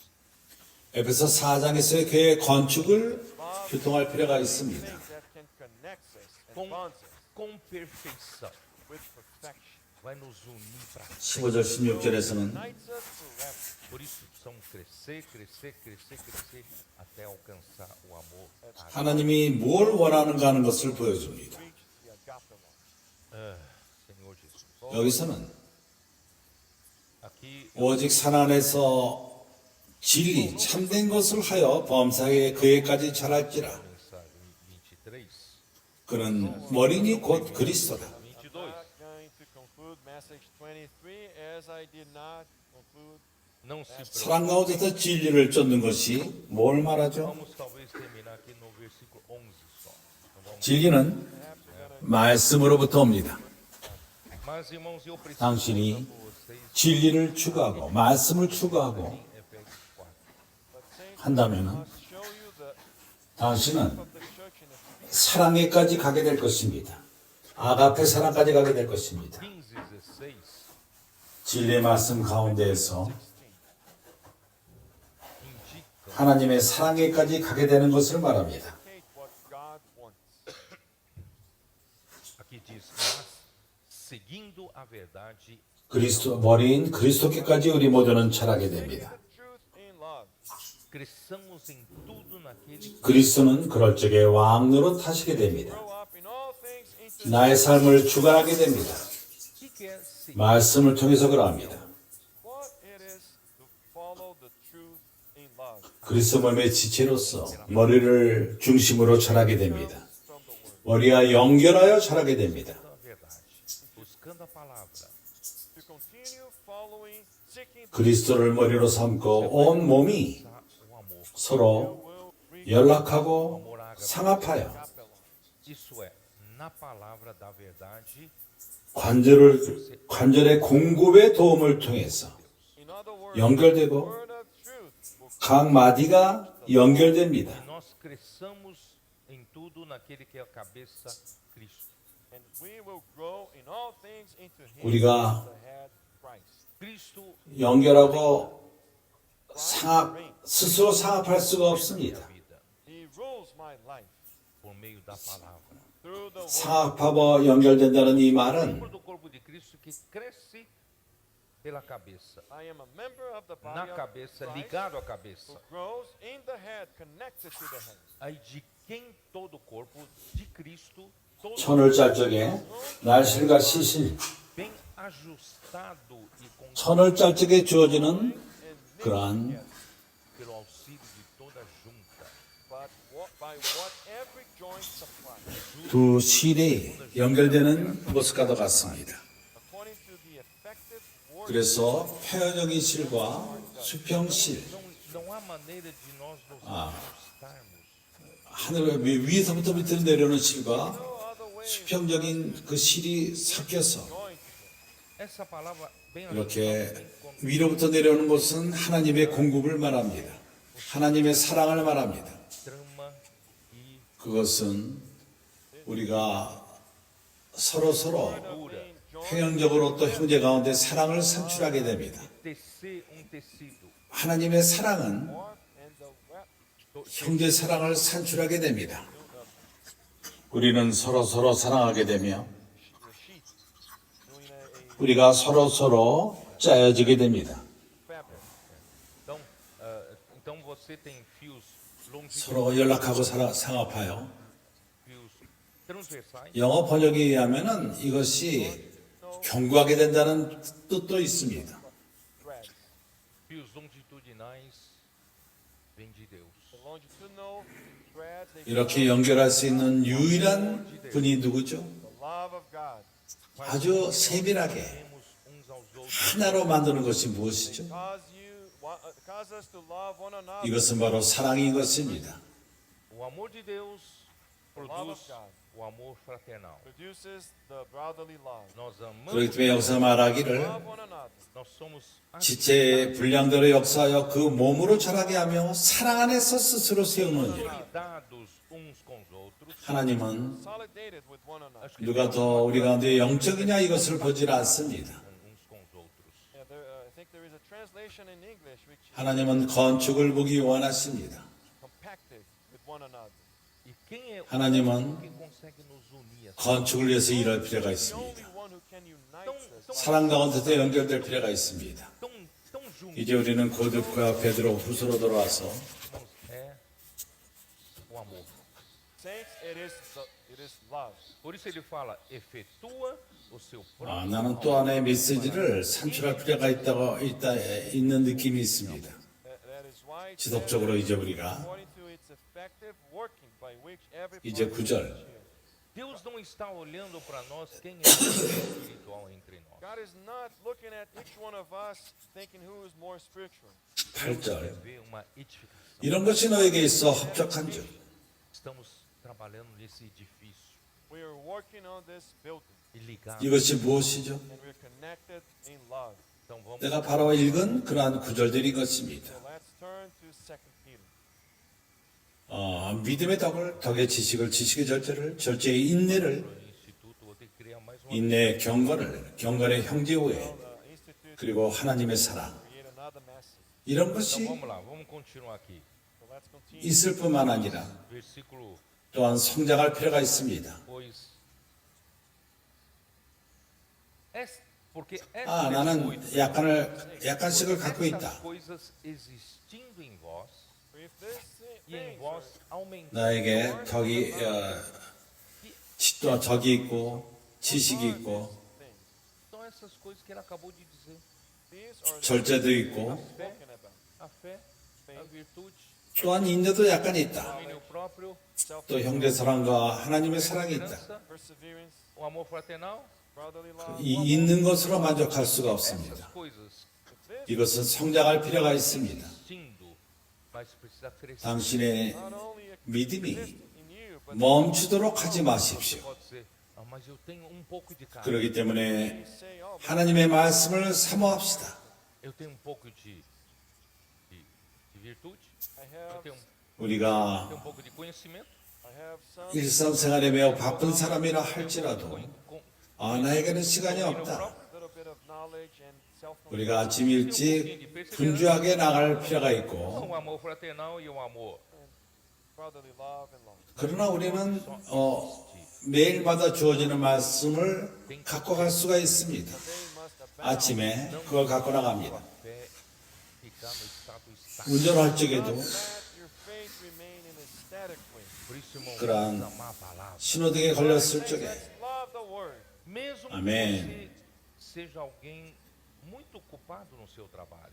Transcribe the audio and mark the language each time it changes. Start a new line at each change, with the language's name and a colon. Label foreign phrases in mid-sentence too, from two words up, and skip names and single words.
Korean: 에베소 4장에서의 교회의 건축을 교통할 필요가 있습니다.
English: things that can connect us and
Portuguese: com,
English: bond us
Portuguese: com perfeição
English: with perfection.
Portuguese: vai nos unir para
Korean: 15절 16절에서는
English: Unites us forever.
Portuguese: por isso precisamos crescer, crescer, crescer, crescer até alcançar o amor.
Korean: 하나님이 뭘 원하는가 하는 것을 보여줍니다.
English: Reach the agape love.
Portuguese: Senhor Jesus.
Korean: 여기서는
Portuguese: Aqui
Korean: 오직 산 안에서 진리 참된 것을 하여 범사에 그에까지 자랄지라.
Portuguese: mensagem 23,
Korean: 그는 머리니 곧 그리스도다. 22.
English: Not going to conclude message 23 as I did not conclude.
Portuguese: Não se preocupe.
Korean: 사랑 가운데서 진리를 쫓는 것이 뭘 말하죠?
Portuguese: Vamos talvez terminar aqui no versículo 11 só. Não vamos-
Korean: 진리는 말씀으로부터 옵니다.
Portuguese: Mas irmãos, eu preciso
Korean: 당신이
Portuguese: mostrar para vocês
Korean: 진리를 추구하고 말씀을 추구하고
Portuguese: em Efésios 4.
English: But saints,
Korean: 한다면은
English: I must show you the
Korean: 당신은
English: of the church in Ephesians
Korean: 사랑에까지 가게 될 것입니다. 아가페 사랑까지 가게 될 것입니다. 15, 16. 진리의 말씀 가운데에서 16.
Portuguese: Indica
Korean: 하나님의 사랑에까지 가게 되는 것을 말합니다.
English: Indicate what God wants.
Portuguese: aqui diz, mas seguindo a verdade,
Korean: 그리스도 머리인 그리스도께까지 우리 모두는 자라게 됩니다.
English: The truth in love.
Portuguese: cresçamos em tudo naquele
Korean: 그리스도는 그럴 적에 왕노로 타시게 됩니다.
English: Grow up in all things into
Korean: 나의 삶을 주관하게 됩니다.
Portuguese: que quer seguir
Korean: 말씀을 통해서 그러합니다.
English: what it is to follow the truth in love.
Korean: 그리스도 몸의 지체로서 머리를 중심으로 자라게 됩니다.
English: From the word.
Korean: 머리와 연결하여 자라게 됩니다.
Portuguese: a verdade, buscando a palavra,
English: To continue following, seeking the
Korean: 그리스도를 머리로 삼고 온 몸이
Portuguese: o amor.
Korean: 서로
English: will reach
Korean: 연락하고 상합하여
English: agape love.
Portuguese: Isso é, na palavra da verdade,
Korean: 관절의 공급의 도움을 통해서
English: In other words,
Korean: 연결되고
English: word of truth will
Korean: 각 마디가 연결됩니다.
Portuguese: e nós cresçamos em tudo naquele que é a cabeça, Cristo.
English: and we will grow in all things into him
Korean: 우리가
English: the head Christ.
Portuguese: Cristo
Korean: 연결하고 스스로 상합할 수가 없습니다.
Portuguese: a vida
English: He rules my life
Portuguese: por meio da palavra.
English: through the word.
Korean: 상합하고 연결된다는 이 말은
Portuguese: Membro do corpo de Cristo que cresce pela cabeça,
English: I am a member of the body
Portuguese: na
English: of
Portuguese: cabeça,
English: Christ
Portuguese: ligado à
English: who
Portuguese: cabeça.
English: grows in the head, connected to the head.
Portuguese: Aí de quem todo o corpo de Cristo, todo
Korean: 천을 짤 적에 날실과 시실,
Portuguese: bem ajustado e com
Korean: 천을 짤 적에 주어지는 그러한
Portuguese: pelo auxílio de toda junta.
English: But by what every joint supplies,
Korean: 두 실이 연결되는 모습과도 같습니다.
English: according to the effective word
Korean: 그래서 표현적인 실과 수평실,
Portuguese: Não há maneira de nós nos ajustarmos.
Korean: 하늘 위에서부터 밑으로 내려오는 실과
English: no other way
Korean: 수평적인 그 실이 섞여서
English: joint.
Portuguese: Essa palavra bem
Korean: 이렇게
Portuguese: ajustada, bem
Korean: 위로부터 내려오는 것은 하나님의 공급을 말합니다. 하나님의 사랑을 말합니다.
Portuguese: trama e
Korean: 그것은 우리가 서로
Portuguese: cura.
Korean: 평형적으로 또 형제 가운데 사랑을 산출하게 됩니다.
Portuguese: Tecer tecido.
Korean: 하나님의 사랑은
English: And the web
Korean: 형제 사랑을 산출하게 됩니다. 우리는 서로 사랑하게 되며
English: the sheet doing a
Korean: 우리가 서로 짜여지게 됩니다.
English: fabric.
Portuguese: Então você tem fios longitudinais,
Korean: 서로 연락하고 상합하여
Portuguese: fios transversais.
Korean: 영어 번역에 의하면은 이것이 견고하게 된다는 뜻도 있습니다.
English: threads.
Portuguese: Fios longitudinais vêm de Deus.
English: The longitudinal threads, they
Korean: 이렇게 연결할 수 있는 유일한 분이 누구죠?
English: the love of God.
Korean: 아주 세밀하게
Portuguese: Temos uns aos outros.
Korean: 하나로 만드는 것이 무엇이죠?
English: Cause us to love one another.
Korean: 이것은 바로 사랑인 것입니다.
Portuguese: O amor de Deus
English: love
Portuguese: produz
English: of God.
Portuguese: o amor fraternal.
English: Produces the brotherly love.
Portuguese: Nós
Korean: 그렇기
Portuguese: amamos,
Korean: 때문에 여기서 말하기를
English: Love one another.
Portuguese: nós somos
Korean: 지체의 분량대로 역사하여 그 몸으로 자라게 하며 사랑 안에서 스스로 세우느니라.
Portuguese: solidados uns com os outros.
Korean: 하나님은
English: Consolidated with one another.
Korean: 누가 더 우리 가운데 영적이냐 이것을 보질 않습니다.
Portuguese: Uns com os outros.
English: Yeah, I think there is a translation in English which is
Korean: 하나님은 건축을 보기 원하십니다.
English: compacted with one another.
Portuguese: E quem é o
Korean: 하나님은
Portuguese: que consegue nos unir?
Korean: 건축을 위해서 일할 필요가
English: The
Korean: 있습니다.
English: only one who can unite us.
Korean: 사랑 가운데서 연결될 필요가 있습니다.
Portuguese: Tão juntos,
Korean: 이제 우리는 고듭과 베드로 후서로 돌아와서
Portuguese: irmãos, é o amor.
English: Saints, it is love.
Portuguese: Por isso ele fala, efetua o seu
Korean: 나는
Portuguese: próprio
Korean: 또 하나의 메시지를 산출할 필요가 있는 느낌이 있습니다.
English: That is why it
Korean: 지속적으로 이제 우리가
English: according to its effective working by which every
Korean: 이제
English: part
Korean: 9절
Portuguese: Deus não está olhando para nós quem é o espiritual entre nós.
English: God is not looking at each one of us thinking who is more spiritual.
Korean: 8절
Portuguese: Vê uma edificação.
Korean: 이런 것이 너에게 있어 합적한 줄
Portuguese: Estamos trabalhando nesse edifício
English: We are working on this building
Portuguese: e ligados.
Korean: 이것이 무엇이죠?
English: and we're connected in love.
Portuguese: Então vamos
Korean: 내가 바로 읽은 그러한 구절들인 것입니다.
English: So let's turn to 2 Peter.
Korean: 믿음의 덕의 지식을 지식의 절제의 인내를
Portuguese: no instituto, vou ter que criar mais uma
Korean: 인내의 경건의 형제우애
English: The Institute
Korean: 그리고 하나님의 사랑
English: create another message.
Korean: 이런
Portuguese: Então
Korean: 것이
Portuguese: vamos lá, vamos continuar aqui.
English: So let's continue.
Korean: 있을 뿐만 아니라
Portuguese: Versículo
Korean: 또한 성장할 필요가 있습니다.
Portuguese: pois porque
Korean: 나는 약간씩을 갖고
Portuguese: essas
Korean: 있다.
Portuguese: coisas existindo em vós
English: If this
Portuguese: e em
English: things
Portuguese: vós aumentando
Korean: 나에게 덕이 있고 지식이 있고
Portuguese: são essas coisas que ele acabou de dizer.
English: these are the
Korean: 절제도 있고
English: spoken about.
Portuguese: A fé, a virtude,
Korean: 또한 인내도 약간 있다.
Portuguese: domínio próprio,
Korean: 또 형제 사랑과 하나님의 사랑이 있다.
Portuguese: esperança,
English: Perseverance,
Portuguese: o amor fraternal.
English: brotherly love.
Korean: 이 있는 것으로 만족할 수가 없습니다.
Portuguese: Essas coisas
Korean: 이것은 성장할 필요가 있습니다.
Portuguese: existindo, mas precisa crescer.
Korean: 당신의
English: Not only
Korean: 믿음이
English: exist in you, but
Korean: 멈추도록 하지 마십시오.
Portuguese: Pode ser, mas eu tenho pouco de carne.
Korean: 그렇기 때문에
English: say, oh,
Korean: 하나님의 말씀을 사모합시다.
Portuguese: Eu tenho pouco de virtude,
English: I
Portuguese: eu
English: have,
Portuguese: tenho
Korean: 우리가
Portuguese: pouco de conhecimento.
English: I have some
Korean: 일상생활에 매우 바쁜 사람이라 할지라도
Portuguese: Com
Korean: 나에게는 시간이 없다.
English: little bit of knowledge and self-knowledge.
Korean: 우리가 아침 일찍 분주하게 나갈 필요가 있고
Portuguese: o amor fraternal e o amor.
English: Brotherly love and love.
Korean: 그러나 우리는 매일마다 주어지는 말씀을 갖고 갈 수가 있습니다.
English: They must abound.
Korean: 아침에 그걸 갖고 나갑니다.
Portuguese: Fé ficar no estado estático.
Korean: 운전할 적에도
English: Let your faith remain in a static way.
Portuguese: Por isso, irmão,
Korean: 그러한
Portuguese: vamos amar a palavra.
Korean: 신호등에 걸렸을 적에
English: Let's love the word.
Portuguese: Mesmo Amém. que você seja alguém muito ocupado no seu trabalho.